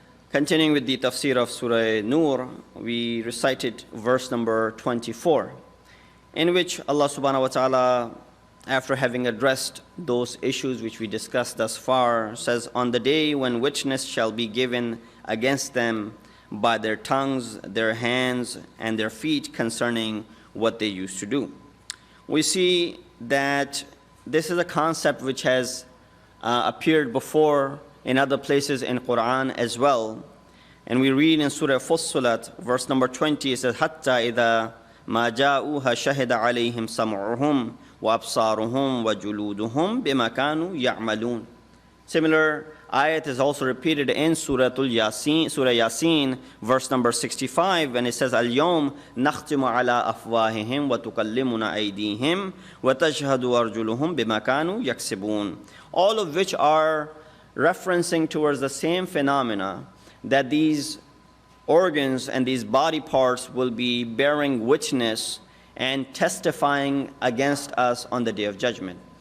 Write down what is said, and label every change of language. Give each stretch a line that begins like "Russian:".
English: Continuing with the tafsir of Surah al Noor, we recited verse number 24, in which Allah subhanahu wa ta'ala, after having addressed those issues which we discussed thus far, says, on the day when witness shall be given against them by their tongues, their hands, and their feet concerning what they used to do. We see that this is a concept which has appeared before in other places in Quran as well. And we read in Surah Fussilat, verse number 20, it says,
Arabic: حَتَّى إِذَا مَا جَاءُوهَا شَهِدَ عَلَيْهِمْ سَمْعُهُمْ وَأَبْصَارُهُمْ وَجُلُودُهُمْ بِمَا كَانُوا يَعْمَلُونَ.
English: Similar ayat is also repeated in Surah Yasin, verse number 65, and it says,
Arabic: الْيَوْمْ نَخْتِمُ عَلَىٰ أَفْوَاهِهِمْ وَتُكَلِّمُنَا أَيْدِيهِمْ وَتَشْهَدُ أَرْجُلُهُمْ بِمَا كَانُوا يَكْسِبُونَ.
English: All of which are referencing towards the same phenomena, that these organs and these body parts will be bearing witness and testifying against us on the Day of Judgment.